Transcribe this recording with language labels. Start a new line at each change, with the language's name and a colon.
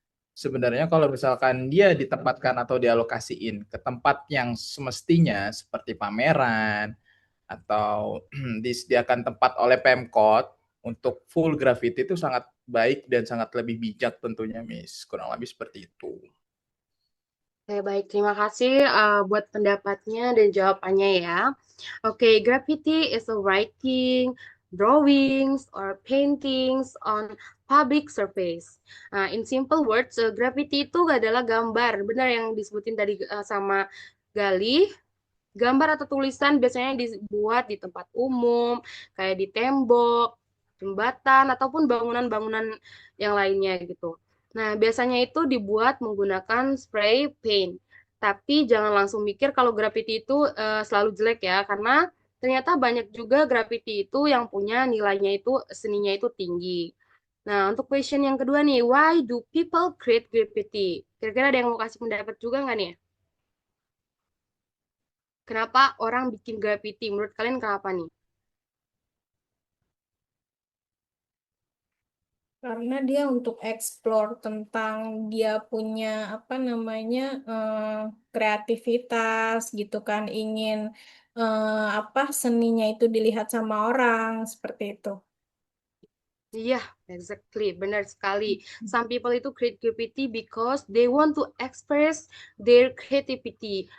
Indonesian: Sebenarnya kalau misalkan dia ditempatkan atau dialokasiin ke tempat yang semestinya seperti pameran atau disediakan tempat oleh Pemkot untuk full graffiti itu sangat baik dan sangat lebih bijak tentunya, Miss. Kurang lebih seperti itu. Oke, baik. Terima kasih buat pendapatnya dan jawabannya ya.
English: Oke, graffiti is a writing, drawings, or paintings on public surface. In simple words,
Indonesian: graffiti itu adalah gambar. Benar yang disebutin tadi sama Gali. Gambar atau tulisan biasanya dibuat di tempat umum, kayak di tembok, jembatan, ataupun bangunan-bangunan yang lainnya gitu. Nah, biasanya itu dibuat menggunakan spray paint. Tapi jangan langsung mikir kalau graffiti itu selalu jelek ya, karena ternyata banyak juga graffiti itu yang punya nilainya itu, seninya itu tinggi. Nah, untuk question yang kedua nih,
English: why do people create graffiti?
Indonesian: Kira-kira ada yang mau kasih pendapat juga nggak nih? Kenapa orang bikin graffiti? Menurut kalian kenapa nih? Karena dia untuk explore tentang dia punya apa namanya kreativitas gitu kan, ingin apa seninya itu dilihat sama orang seperti itu. Iya, exactly, benar sekali.
English: Some people itu create graffiti because they want to express their creativity.